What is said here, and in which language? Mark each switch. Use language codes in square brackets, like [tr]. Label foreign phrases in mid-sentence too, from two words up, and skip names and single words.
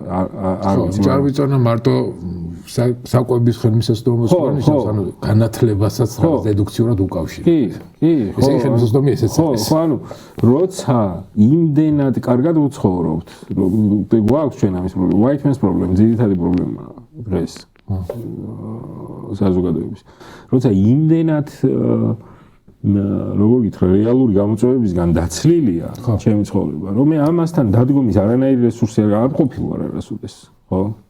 [ka] არ ვიცი. ჭარბიწონა მარტო საკვების ხელმისაწვდომოს ნიშნავს, ანუ განათლებასაც რაღაც დედუქციურად უკავშირდება. კი, კი, ხო. ესე ხელმისაწვდომი ესეც არის. ხო, ანუ როცა იმდენად კარგად ვცხოვრობთ, გვაქვს ჩვენ ამის პრობლემა, [en] white man's problem, [ka] ძირითადი პრობლემაა დღეს. საზოგადოების. როცა იმდენად როგორ გითხრა, რეალური გამოწვევებისგან დაცლილია ჩემი ცხოვრება, რომ მე ამასთან დადგომის არანაირი რესურსი არ ყოფილა არასოდეს, ხო?